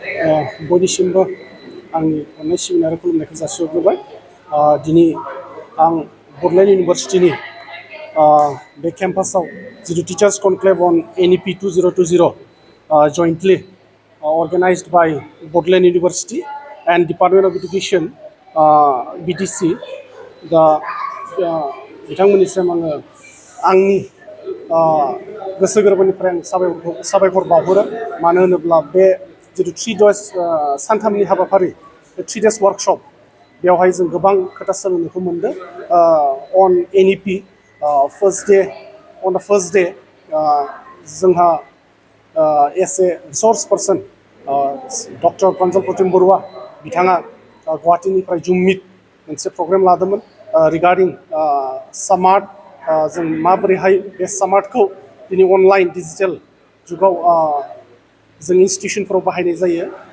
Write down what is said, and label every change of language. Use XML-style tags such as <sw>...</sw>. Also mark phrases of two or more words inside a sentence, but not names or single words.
<brx>बयनिसिमबो आंनि अननाय सिबिनाय आरो खुलुमनायखौ जासिहरग्रोबाय। दिनै आं बड'लेण्ड इउनिभारसिटिनि बे केम्पासाव जितु</brx> <en>Teachers Conclave on NEP 2020 jointly organized by Boduleन University and Department of Education BTC</en> <brx>दा बिथांमोननिसिम आङो आंनि गोसो गोरबोनिफ्राय आं साबायखर बावहरो। मानो होनोब्ला बे जितु 3 days सानथामनि हाबाफारि बे</brx> <en>3 days workshop</en> <brx>बेवहाय जों गोबां खोथा सोलोंनोखौ मोनदों।</brx> <en>on NEP on the first day</en> <brx>जोंहा</brx> <en>as a resource person</en> <brx>डक्टर प्रन्जल प्रतिम बरुवा बिथाङा गुवाहाटीनिफ्राय जुम मिट मोनसे प्रग्राम लादोंमोन रिगार्डिं सामार्थ जों माबोरैहाय बे सामार्थखौ दिनै</brx> <en>online digital</en> <brx>जुगाव जों इन्स्टिटिउसनफोराव बाहायनाय जायो</brx>